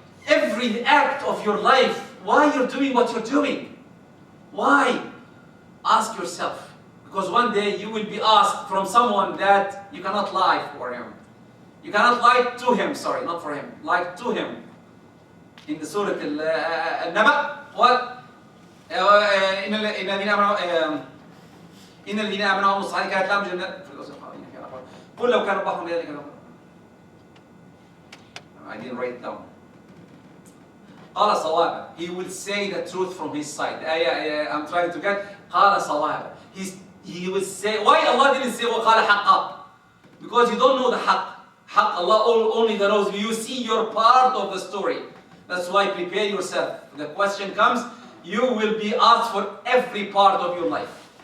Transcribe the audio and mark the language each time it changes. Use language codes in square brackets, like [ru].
[en] Every act of your life, why you're doing what you're doing. Why? Ask yourself. Because one day you will be asked from someone that you cannot lie for him. You cannot lie to him, sorry, not for him. Lie to him. In the Surah Al-Naba, what? [ar] إن الذين آمنوا وعملوا الصالحات كانت لهم جنات الفردوس خالدين فيها قل لو كان البحر مدادا لكان [en] I didn't write it down. [ar] قال صوابا. [en] He will say the truth from his side. The ayah I'm trying to get. [ar] قال صوابا. [en] He will say. Why Allah didn't say [ar] وقال حقا? [en] Because you don't know the حق. حق Allah only knows. You see your part of the story. That's why prepare yourself. The question comes. You will be asked for every part of your life.